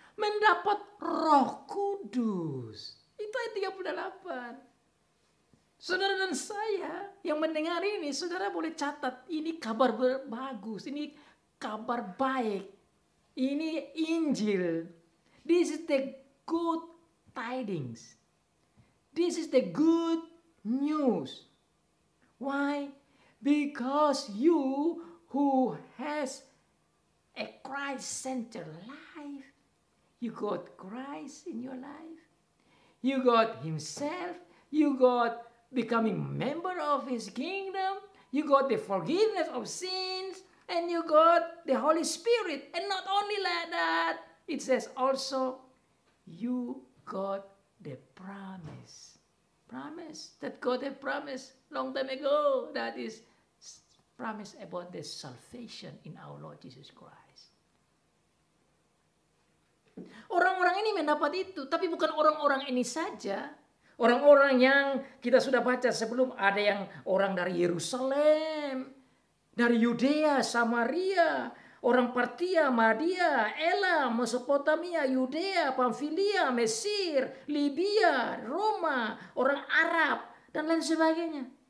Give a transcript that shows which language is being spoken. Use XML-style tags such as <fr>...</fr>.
<id>Mendapat Roh Kudus. Itu ayat 38. Saudara dan saya yang mendengar ini, saudara boleh catat, ini kabar bagus, ini kabar baik, ini Injil.</id> <en>This is the good tidings. This is the good news. Why? Because you who has a Christ-centered life, you got Christ in your life, you got Himself, you got becoming member of His kingdom, you got the forgiveness of sins, and you got the Holy Spirit. And not only like that, it says also, you got the promise. Promise that God had promised long time ago. That is promise about the salvation in our Lord Jesus Christ.</en> <id>Orang-orang ini mendapat itu, tapi bukan orang-orang ini saja. Orang-orang yang kita sudah baca sebelum, ada yang orang dari Yerusalem, dari Yudea, Samaria, orang Partia, Media, Elam, Mesopotamia, Yudea, Pamfilia, Mesir, Libya, Roma, orang Arab, dan lain sebagainya.</id>